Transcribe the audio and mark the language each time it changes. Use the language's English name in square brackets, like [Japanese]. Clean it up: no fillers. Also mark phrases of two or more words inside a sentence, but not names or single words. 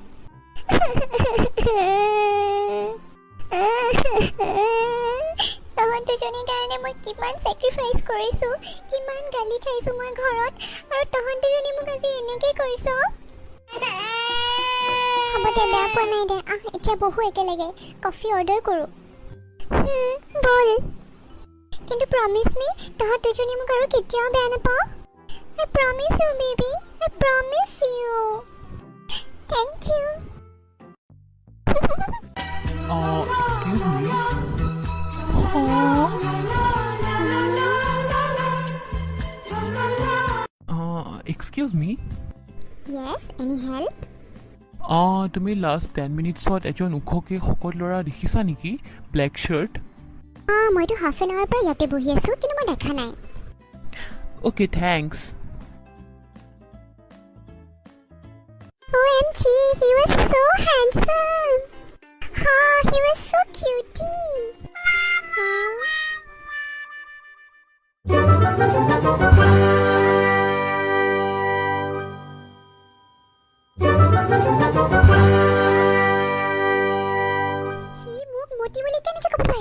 [Assamese] তহঁত দুজনীৰ কাৰণে মই কিমান ছেক্ৰিফাইচ কৰিছোঁ, কিমান গালি খাইছোঁ মই ঘৰত, আৰু তহঁত দুজনী মোক আজি এনেকৈ কৰিছ। হ'ব দে, বেয়া পোৱা নাই দে, এতিয়া বহু একেলগে কফি অৰ্ডাৰ কৰোঁ। ব'ল, কিন্তু [English] promise me [Assamese] তহঁত দুজনী মোক আৰু কেতিয়াও বেয়া নাপাওঁ। [English] I promise you baby, I promise you. Thank you. Excuse me. Excuse me. Yes, any help? [Assamese] তুমি [English] last 10 minutes [Assamese] এজন ওখকৈ শকত ল'ৰা দেখিছা নেকি, [English] black shirt? [Assamese] মইতো [English] half an hour [Assamese] পৰা ইয়াতে বহি আছোঁ, কিন্তু মই দেখা নাই। [English] okay, thanks. OMG, he was so handsome. He was so [Assamese] কিউটি মতি বুলি কেনেকৈ ক'ব পাৰে